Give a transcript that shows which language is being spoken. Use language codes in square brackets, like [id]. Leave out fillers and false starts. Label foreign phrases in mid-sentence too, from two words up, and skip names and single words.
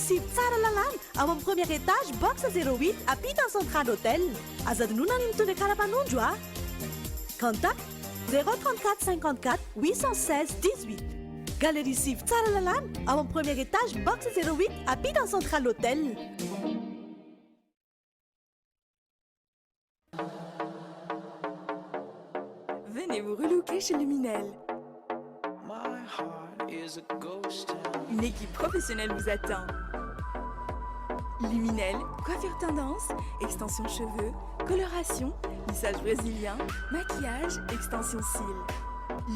[mg] Cive tsara lalàna ao amin'ny [fr] premier étage [mg] box 08 ampitany [fr] central hôtel [mg] azadinoana ny mitondra karapanondro a contact 034 54 816 18 galerie Cive tsara lalàna ao amin'ny [fr] premier étage [mg] box 08 ampitany [fr] central hôtel. Venez vous relooker chez Luminel. Une équipe professionnelle vous attend. Luminel, coiffure tendance, extension cheveux, coloration, lissage brésilien, maquillage, extension cils.